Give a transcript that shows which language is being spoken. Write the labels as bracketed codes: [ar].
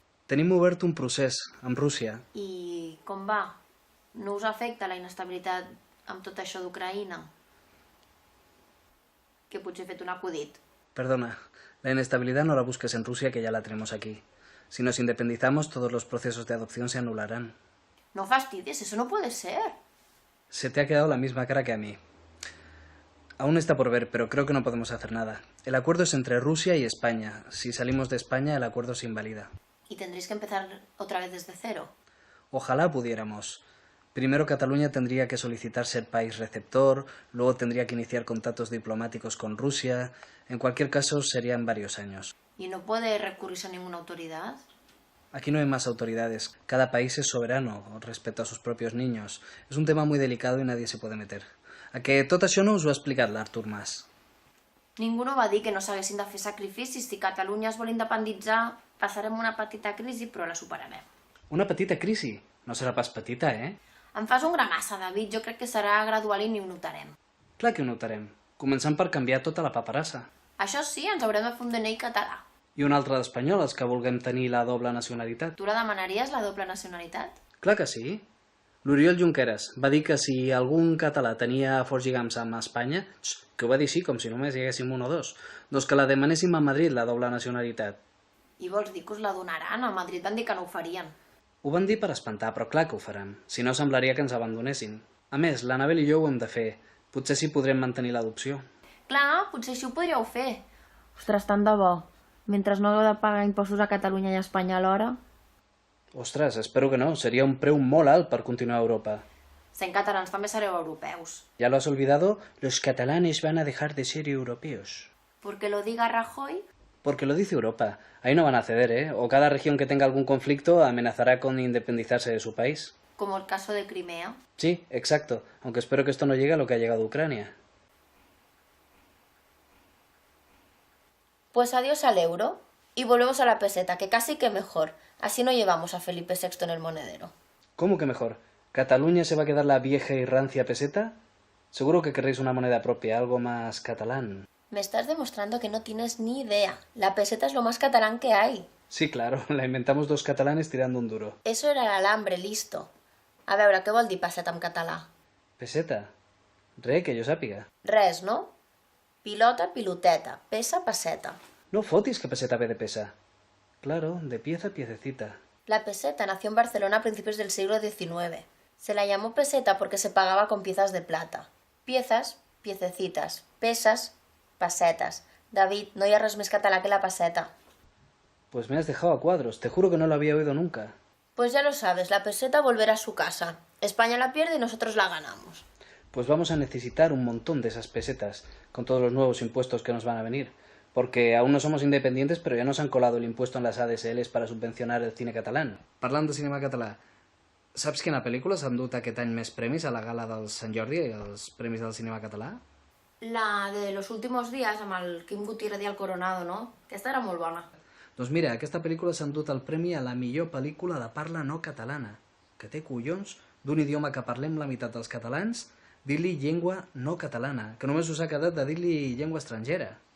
[ca] Tenim obert un procés amb Rússia. I com va? No us afecta la inestabilitat amb tot això d'Ucraïna? Que potser he fet un acudit. [es] Perdona, la inestabilidad no la busques en Rusia, que ya la tenemos aquí. Si nos independizamos, todos los procesos de adopción se anularán. No fastidies, eso no puede ser. Se te ha quedado la misma cara que a mí. Aún está por ver, pero creo que no podemos hacer nada. El acuerdo es entre Rusia y España. Si salimos de España, el acuerdo se invalida. y tendréis que empezar otra vez desde cero. Ojalá pudiéramos. Primero Cataluña tendría que solicitar ser país receptor, luego tendría que iniciar contactos diplomáticos con Rusia. En cualquier caso, serían varios años. ¿Y no puede recurrirse a ninguna autoridad? Aquí no hay más autoridades. Cada país es soberano respecto a sus propios niños. Es un tema muy delicado y nadie se puede meter. [ca] A que tot això no us ho ha explicat l'Artur Mas. Ningú no va dir que no s'haguessin de fer sacrificis. Si Catalunya es vol independitzar, passarem una petita crisi, però la superarem. Una petita crisi. No serà pas petita, eh? Em fas un gramassa, David. Jo crec que serà gradual i ni ho notarem. Clar que ho notarem. Començant per canviar tota la paperassa. Això sí, ens haurem de fer un DNI català. I un altre d'espanyol, els que vulguem tenir la doble nacionalitat. Tu la demanaries, la doble nacionalitat? Clar que sí. L'Oriol Junqueras va dir que si algun català tenia forts lligams amb Espanya, que ho va dir sí, com si només hi haguéssim un o dos, doncs que la demanéssim a Madrid, la doble nacionalitat. I vols dir que us la donaran? A Madrid van dir que no ho farien. Ho van dir per espantar, però clar que ho faran. Si no, semblaria que ens abandonessin. A més, l'Anabel i jo ho hem de fer. Potser sí podrem mantenir l'adopció. Clar, potser així ho podríeu fer. Ostres, tant de bo. Mentre no hagueu de pagar impostos a Catalunya i a Espanya alhora. Ostres, espero que no. Seria un preu molt alt per continuar a Europa. Sent catalans també sereu europeus. [es] ¿Ya lo has olvidado? Los catalanes van a dejar de ser europeos. Porque lo diga Rajoy. Porque lo dice Europa. Ahí no van a ceder, ¿eh? O cada región que tenga algún conflicto amenazará con independizarse de su país. Como el caso de Crimea. Sí, exacto. Aunque espero que esto no llegue a lo que ha llegado a Ucrania. Pues adiós al euro y volvemos a la peseta, que casi que mejor. Así no llevamos a Felipe VI en el monedero. ¿Cómo que mejor? ¿Cataluña se va a quedar la vieja y rancia peseta? Seguro que querréis una moneda propia, algo más catalán. Me estás demostrando que no tienes ni idea. La peseta es lo más catalán que hay. Sí, claro, la inventamos dos catalanes tirando un duro. Eso era el alambre, listo. [ca] A veure, què vol dir peseta en català? Peseta? Re, que jo sàpiga. Res, no? Pilota, piloteta. Pesa, peseta. No fotis que peseta ve de pesa. [es] Claro, de pieza a piececita. La peseta nació en Barcelona a principios del siglo XIX. Se la llamó peseta porque se pagaba con piezas de plata. Piezas, piececitas. Pesas, pesetas. [ca] David, no hi ha res més català que la peseta. [es] Pues me has dejado a cuadros, te juro que no lo había oído nunca. Pues ya lo sabes, la peseta volverá a su casa. España la pierde y nosotros la ganamos. Pues vamos a necesitar un montón de esas pesetas, con todos los nuevos impuestos que nos van a venir. Porque aún no somos independientes, pero ya nos han colado el impuesto en las ADSLs para subvencionar el cine catalán. [ca] Parlant de cinema català, saps quina pel·lícula s'han dut aquest any més premis a la gala del Sant Jordi, els premis del cinema català? La de los últimos días, amb el Quim Gutiérrez i el Coronado, no? Aquesta era molt bona. Doncs mira, aquesta pel·lícula s'ha endut el premi a la millor pel·lícula de parla no catalana, que té collons d'un idioma que parlem la meitat dels catalans, dir-li llengua no catalana, que només us ha quedat de dir-li llengua estrangera.